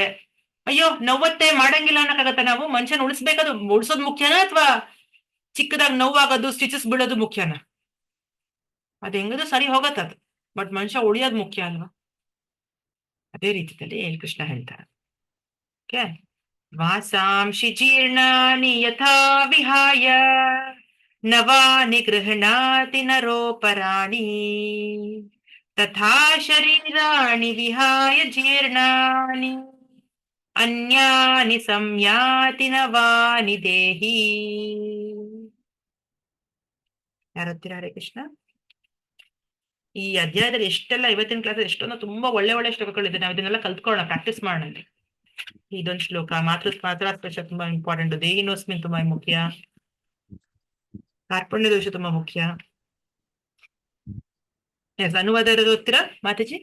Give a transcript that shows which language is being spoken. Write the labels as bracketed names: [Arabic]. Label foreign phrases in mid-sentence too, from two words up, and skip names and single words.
[Kannada] ಅಯ್ಯೋ ನೋವತ್ತೆ ಮಾಡಂಗಿಲ್ಲ ಅನ್ನಕ್ಕಾಗತ್ತೆ? ನಾವು ಮನುಷ್ಯನ ಉಳಿಸ್ಬೇಕಾದ್ರು ಉಳಿಸೋದು ಮುಖ್ಯನಾ ಅಥವಾ ಚಿಕ್ಕದಾಗಿ ನೋವಾಗೋದು ಸ್ಟಿಚಸ್ ಬೀಳೋದು ಮುಖ್ಯನಾ? ಅದ್ ಹೆಂಗದು ಸರಿ ಹೋಗತ್ತದು, ಬಟ್ ಮನುಷ್ಯ ಉಳಿಯೋದು ಮುಖ್ಯ ಅಲ್ವಾ? ಅದೇ ರೀತಿಯಲ್ಲಿ ಕೃಷ್ಣ ಹೇಳ್ತಾರೆ. [Sanskrit] ಓಕೆ, ವಾಸಾಂಶಿ ಜೀರ್ಣಾನಿ ಯಥಾ ವಿಹಾಯ ನವಾನಿ ಗೃಹಣಾತಿ ನರೋಪರಾಣಿ ತಥಾ ಶರೀರಾಣಿ ವಿಹಾಯ ಜೀರ್ಣಾನಿ ಅನ್ಯಾನಿ ಸಂಯಾತಿ ನವಾನಿ ದೇಹಿ. [Kannada] ಯಾರೊತ್ತೀರಾ? ಹರೇ ಕೃಷ್ಣ. ಈ ಅಧ್ಯಾಯದಲ್ಲಿ ಎಷ್ಟೆಲ್ಲ ಇವತ್ತಿನ ಕ್ಲಾಸ್ ಎಷ್ಟೊಂದು ತುಂಬಾ ಒಳ್ಳೆ ಒಳ್ಳೆ ಶ್ಲೋಕಗಳಿದೆ. ನಾವು ಇದನ್ನೆಲ್ಲ ಕಲ್ತ್ಕೊಳ್ಳೋಣ, ಪ್ರಾಕ್ಟೀಸ್ ಮಾಡೋಣ. ಇದೊಂದು ಶ್ಲೋಕ ಮಾತೃಸ್ಪರ್ಶ ತುಂಬಾ ಇಂಪಾರ್ಟೆಂಟ್, ದೇಹಿನೋಸ್ಮಿನ್ ತುಂಬಾ ಮುಖ್ಯ, ಕಾರ್ಪಣ್ಯ ದೋಷ ತುಂಬಾ ಮುಖ್ಯ. ಅನುವಾದ ಇರೋದು ಓದ್ತೀರಾ ಮಾತಾಜಿ?